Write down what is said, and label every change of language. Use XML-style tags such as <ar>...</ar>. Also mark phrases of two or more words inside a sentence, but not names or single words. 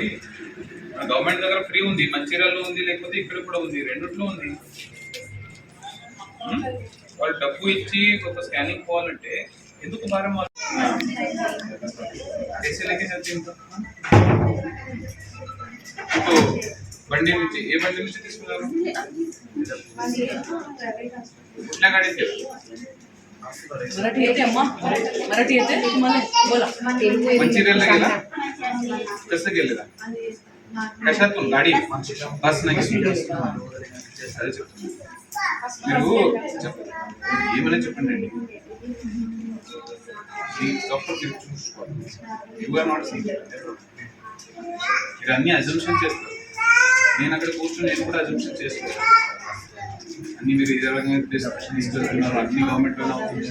<te>గవర్నమెంట్ దగ్గర ఫ్రీ ఉంది, మంచిర్యాలలో ఉంది, లేకపోతే ఇక్కడ కూడా ఉంది, రెండిట్లో ఉంది. వాళ్ళు డబ్బు ఇచ్చి ఒక స్కానింగ్ పోవాలంటే ఎందుకు భారం? బండి నుంచి ఏ బండి నుంచి తీసుకున్నారు?</te> <mr>कुठल्या गाडीत मंचिर्याला गेला? कसं गेलेला? कशातून? गाडी, बस नाही?</mr> <te>అదే చెప్తున్నా. మీరు ఏమైనా చెప్పండి అండి. డాక్టర్ చూసుకోవాలి.</te> <en>you are not seeing.</en> <te>మీరు అన్ని అజంప్షన్ చేస్తారు. నేను అక్కడ కూర్చొని నేను కూడా అజంప్షన్ చేసుకోవాలి. అన్ని మీరు ఇదే రకంగా తీసుకెళ్తున్నారు, అన్ని గవర్నమెంట్ లోనే అవుతుంది.</te>